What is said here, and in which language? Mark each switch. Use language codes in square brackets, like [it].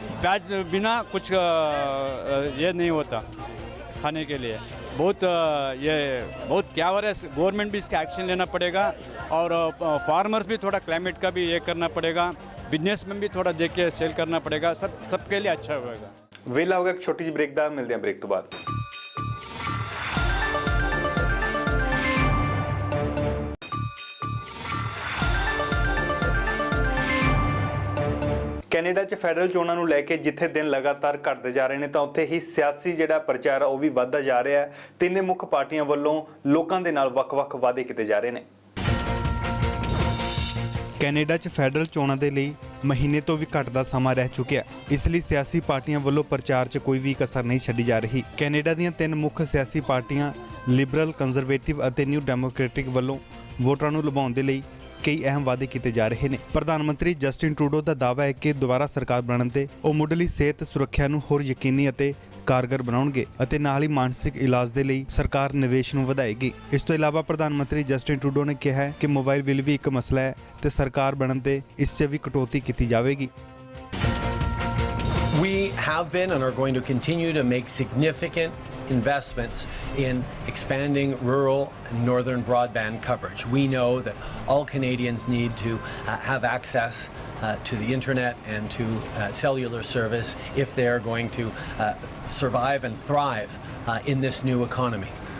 [hi] प्याज बिना कुछ ये नहीं होता खाने के लिए। बहुत क्या हो रहा है। गवर्नमेंट भी इसका एक्शन लेना पड़ेगा और फार्मर्स भी थोड़ा क्लाइमेट का भी ये करना पड़ेगा, बिजनेस में भी थोड़ा देख के सेल करना पड़ेगा। सबके लिए अच्छा होगा। [pa] ਵੇਲਾ ਹੋ ਗਿਆ ਇੱਕ ਛੋਟੀ ਜਿਹੀ ਬ੍ਰੇਕ ਦਾ, ਮਿਲਦੇ ਹਾਂ ਬ੍ਰੇਕ ਤੋਂ ਬਾਅਦ। ਕੈਨੇਡਾ 'ਚ ਫੈਡਰਲ ਚੋਣਾਂ ਨੂੰ ਲੈ ਕੇ ਜਿੱਥੇ ਦਿਨ ਲਗਾਤਾਰ ਘਟਦੇ ਜਾ ਰਹੇ ਨੇ ਤਾਂ ਉੱਥੇ ਹੀ ਸਿਆਸੀ ਜਿਹੜਾ ਪ੍ਰਚਾਰ ਉਹ ਵੀ ਵੱਧਦਾ ਜਾ ਰਿਹਾ ਹੈ। ਤਿੰਨੇ ਮੁੱਖ ਪਾਰਟੀਆਂ ਵੱਲੋਂ ਲੋਕਾਂ ਦੇ ਨਾਲ ਵੱਖ-ਵੱਖ ਵਾਅਦੇ ਕੀਤੇ ਜਾ ਰਹੇ ਨੇ। ਕੈਨੇਡਾ 'ਚ ਫੈਡਰਲ ਚੋਣਾਂ ਦੇ ਲਈ ਮਹੀਨੇ ਤੋਂ ਵੀ ਘੱਟ ਦਾ ਸਮਾਂ ਰਹਿ ਚੁੱਕਿਆ, ਇਸ ਲਈ ਸਿਆਸੀ ਪਾਰਟੀਆਂ ਵੱਲੋਂ ਪ੍ਰਚਾਰ 'ਚ ਕੋਈ ਵੀ ਕਸਰ ਨਹੀਂ ਛੱਡੀ ਜਾ ਰਹੀ। ਕੈਨੇਡਾ ਦੀਆਂ 3 ਮੁੱਖ ਸਿਆਸੀ ਪਾਰਟੀਆਂ ਲਿਬਰਲ, ਕੰਜ਼ਰਵੇਟਿਵ ਅਤੇ ਨਿਊ ਡੈਮੋਕ੍ਰੈਟਿਕ ਵੱਲੋਂ ਵੋਟਰਾਂ ਨੂੰ ਲੁਭਾਉਣ ਦੇ ਲਈ ਕਈ ਅਹਿਮ ਵਾਅਦੇ ਕੀਤੇ ਜਾ ਰਹੇ ਨੇ। ਪ੍ਰਧਾਨ ਮੰਤਰੀ ਜਸਟਿਨ ਟਰੂਡੋ ਦਾ ਦਾਅਵਾ ਹੈ ਕਿ ਦੁਬਾਰਾ ਸਰਕਾਰ ਬਣਨ ਤੇ ਉਹ ਮੁੱਢਲੀ ਸਿਹਤ ਸੁਰੱਖਿਆ ਨੂੰ ਹੋਰ ਯਕੀਨੀ ਅਤੇ कारगर बनाउणगे ਅਤੇ ਨਾਲ ਹੀ ਮਾਨਸਿਕ ਇਲਾਜ ਦੇ ਲਈ ਸਰਕਾਰ ਨਿਵੇਸ਼ ਨੂੰ ਵਧਾਏਗੀ। ਇਸ ਤੋਂ ਇਲਾਵਾ ਪ੍ਰਧਾਨ ਮੰਤਰੀ ਜਸਟਿਨ ਟਰੂਡੋ ਨੇ ਕਿਹਾ ਹੈ ਕਿ ਮੋਬਾਈਲ ਬਿੱਲ ਵੀ ਇੱਕ ਮਸਲਾ ਹੈ ਤੇ ਸਰਕਾਰ ਬਣਨ ਤੇ ਇਸ 'ਚ ਵੀ ਕਟੌਤੀ ਕੀਤੀ ਜਾਵੇਗੀ। [en] We have been and are going to continue to make significant investments in expanding rural and northern broadband coverage. We know that all Canadians need to have access to the internet and to cellular service if they are going to survive and thrive in this new economy.